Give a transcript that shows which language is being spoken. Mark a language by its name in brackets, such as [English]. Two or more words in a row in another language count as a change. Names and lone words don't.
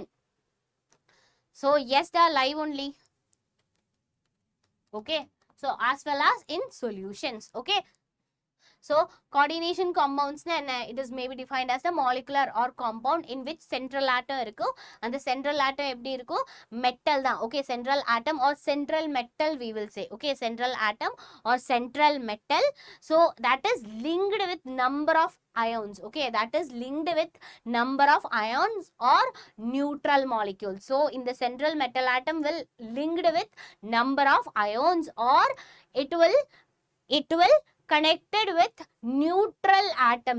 [English] So yes, the live only. Okay, so as well as in solutions. Okay, so coordination compounds na it is maybe defined as a molecular or compound in which central atom irukku, and the central atom [Tamil] eppadi irukku? [English] Metal da. Okay, central atom or central metal we will say. Okay, central atom or central metal. So that is linked with number of ions. Okay, that is linked with number of ions or neutral molecules. So in the central metal atom will linked with number of ions, or it will connected with neutral atoms.